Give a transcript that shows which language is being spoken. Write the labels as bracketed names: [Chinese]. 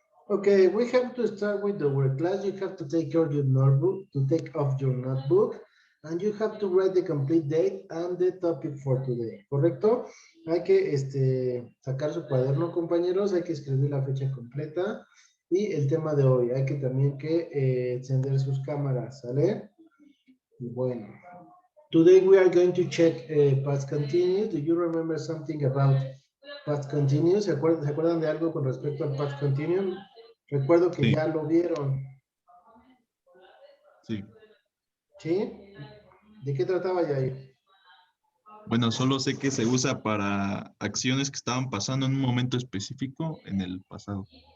[English] Okay, we have to start with the word class. You have to take out your notebook, to take off your notebook, and you have to write the complete date and the topic for today, ¿correcto? [Spanish] Hay que sacar su cuaderno, compañeros, hay que escribir la fecha completa y el tema de hoy. Hay que también encender sus cámaras, ¿sale? Y bueno, [English] today we are going to check past continuous. Do you remember something about past continuous? [Spanish] ¿Se acuerdan de algo con respecto al past continuous? Recuerdo que Sí. ya lo vieron. Sí. ¿Sí? ¿De qué trataba Yair? Bueno, solo sé que se usa para acciones que estaban pasando en un momento específico en el pasado.